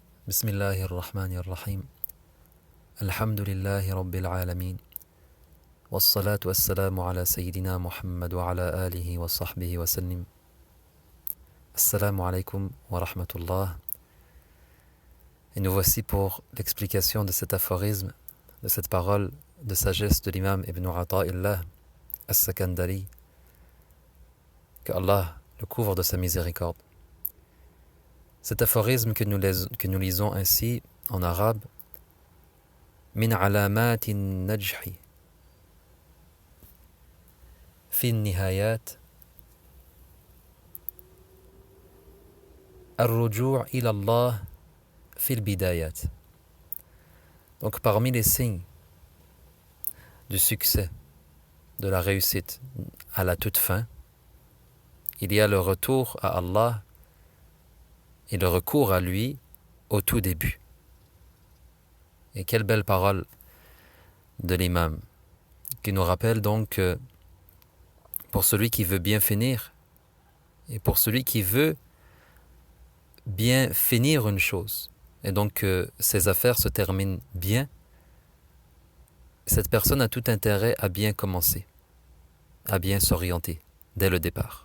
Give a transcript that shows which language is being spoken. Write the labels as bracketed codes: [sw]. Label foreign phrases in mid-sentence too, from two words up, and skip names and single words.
[ar] بسم الله الرحمن الرحيم الحمد لله رب العالمين والصلاة والسلام على سيدنا محمد وعلى آله وصحبه وسلم. السلام عليكم ورحمة الله. [fr] Et nous voici pour l'explication de cet aphorisme, de cette parole de sagesse de l'imam Ibn Ata'illah As-Sakandari, que Allah le couvre de sa miséricorde. Cet aphorisme que nous lisons ainsi en arabe, [ar] من علامات النجح في النهايات الرجوع إلى الله في البدايات. [fr] Donc parmi les signes du succès, de la réussite à la toute fin, il y a le retour à Allah et le recours à lui au tout début. Et quelle belle parole de l'imam, qui nous rappelle donc que pour celui qui veut bien finir, et pour celui qui veut bien finir une chose, et donc que ses affaires se terminent bien, cette personne a tout intérêt à bien commencer, à bien s'orienter dès le départ.